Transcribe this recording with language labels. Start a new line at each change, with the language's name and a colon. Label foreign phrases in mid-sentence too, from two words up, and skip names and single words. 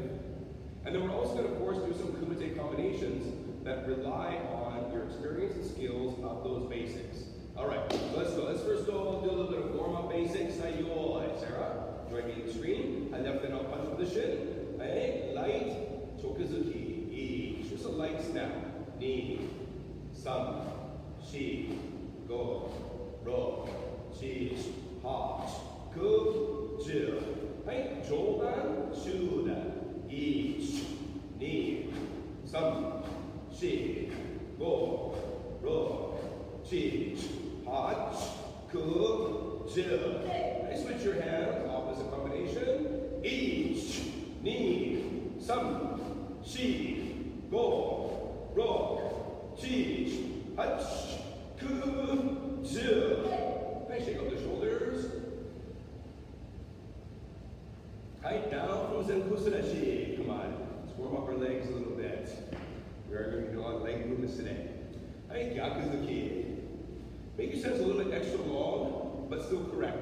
English: And then we're also going to, of course, do some kumite combinations that rely on your experience and skills of those basics. All right, so let's go. Let's first go do a little bit of warm-up basics. Sarah, join me on the screen. I left it out punch with the shin. Hey, light, chokuzuki, each. Just a light snap.
Japanese: 二、三、四、五、六、七、八、九、十. Hey, 上段、中段、一、二、三、四、五、六、七、八、九、十.
English: Hey, switch your hands, opposite combination.
Japanese: 一, 二、三、四、五、六、七、八、九、十.
English: Hey, shake out the shoulders. Height down from Zenkusudashi. Come on, let's warm up our legs a little bit. We are going to do a lot of leg movements today. Hey, Gyakuzuki. Make your sense a little bit extra long, but still correct.